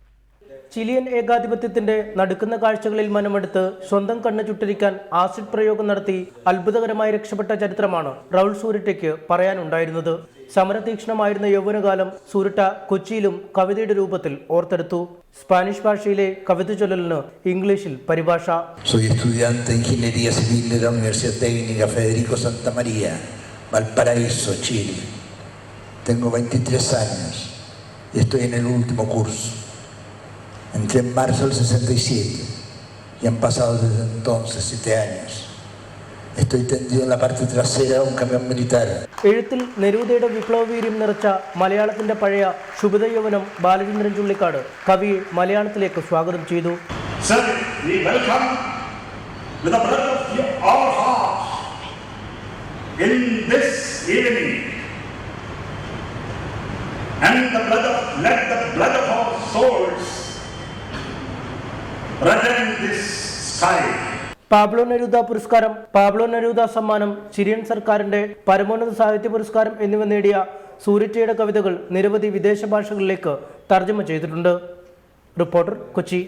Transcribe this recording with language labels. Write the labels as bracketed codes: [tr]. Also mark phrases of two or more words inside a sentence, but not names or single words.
[ml] ചിലിയൻ ഏകാധിപത്യത്തിന്റെ നടുക്കുന്ന കാഴ്ചകളിൽ മനമെടുത്ത് സ്വന്തം കണ്ണ് ചുട്ടരിക്കാൻ ആസിഡ് പ്രയോഗം നടത്തി അത്ഭുതകരമായി രക്ഷപ്പെട്ട ചരിത്രമാണ് റൗൾ സുരുറ്റയ്ക്ക് പറയാനുണ്ടായിരുന്നത്. സമരതീക്ഷ്ണമായിരുന്ന യൗവനകാലം സുരുറ്റ കൊച്ചിയിലും കവിതയുടെ രൂപത്തിൽ ഓർത്തെടുത്തു. സ്പാനിഷ് ഭാഷയിലെ കവിത ചൊല്ലലിന് ഇംഗ്ലീഷിൽ പരിഭാഷ. [es] Soy estudiante de Ingeniería Civil de la Universidad Técnica Federico Santa María, Valparaíso, Chile. Tengo 23 años y estoy en el último curso. Entré en marzo del 67 y han pasado desde entonces 7 años. Estoy tendido en la parte trasera de un camión militar. [ml] എഴുത്തിൽ നെരൂദയുടെ വിപ്ലവവീര്യം നിറച്ച മലയാളത്തിന്റെ പഴയ ശുഭിത യൗവനം ബാലചന്ദ്രൻ ചുള്ളിക്കാട് കവിയെ മലയാളത്തിലേക്ക് സ്വാഗതം ചെയ്തു. [en] Sir, we welcome with the blood of our hearts in this evening, and let the blood of our souls redden this sky. [ml] പാബ്ലോ നെരൂദ പുരസ്കാരം, പാബ്ലോ നെരൂദ സമ്മാനം, ചിലിയൻ സർക്കാരിന്റെ പരമോന്നത സാഹിത്യ പുരസ്കാരം എന്നിവ നേടിയ സുരുറ്റയുടെ കവിതകൾ നിരവധി വിദേശ ഭാഷകളിലേക്ക് തർജ്ജമ ചെയ്തിട്ടുണ്ട്. റിപ്പോർട്ടർ, കൊച്ചി.